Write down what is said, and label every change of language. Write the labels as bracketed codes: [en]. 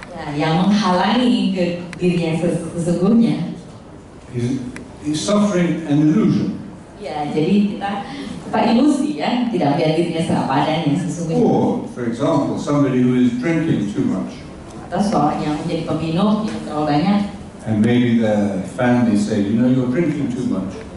[id] Ya, yang menghalangi ke dirinya sesungguhnya. [en] He's suffering an illusion. [id] Ya, jadi kita ilusi ya, tidak melihat dirinya sepadanya sesungguhnya. [en] Or, for example, somebody who is drinking too much. [id] Atau seorang yang menjadi peminum yang terlalu banyak. [en] And maybe the family say, you know, you're drinking too much.